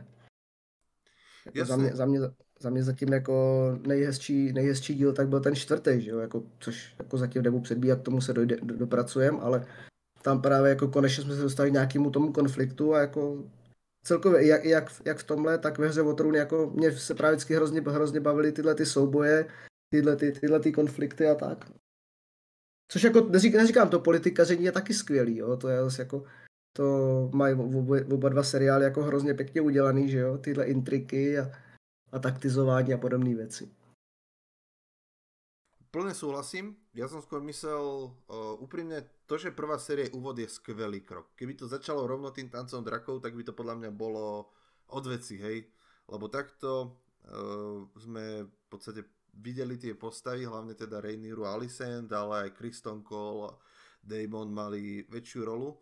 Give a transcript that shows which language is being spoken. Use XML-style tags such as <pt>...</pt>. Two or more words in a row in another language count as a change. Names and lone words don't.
<cs>Jako za mě zatím jako nejhezčí díl tak byl ten čtvrtý, že jo, jako, což jako zatím nebudu předbíhat, k tomu se dopracujeme, ale tam právě jako konečně jsme se dostali k nějakému tomu konfliktu a jako celkově jak v tomhle, tak ve Hře o trůny, jako mě se právě vždycky hrozně bavily tyhle ty souboje, tyhle ty konflikty a tak. Což jako neříkám, to politikaření je taky skvělý, jo, to je zase jako, to mají oba dva seriály jako hrozně pěkně udělaný, že jo, tyhle intriky a taktizování a podobné věci.</cs> <sk>Plne súhlasím. Ja som skôr myslel úprimne, to, že prvá série úvod je skvelý krok. Keby to začalo rovno tým tancom drakov, tak by to podľa mňa bolo od veci, hej. Lebo takto sme v podstate videli tie postavy, hlavne teda Rhaenyru a Alicent, ale aj Criston Cole a Daemon mali väčšiu rolu.</sk>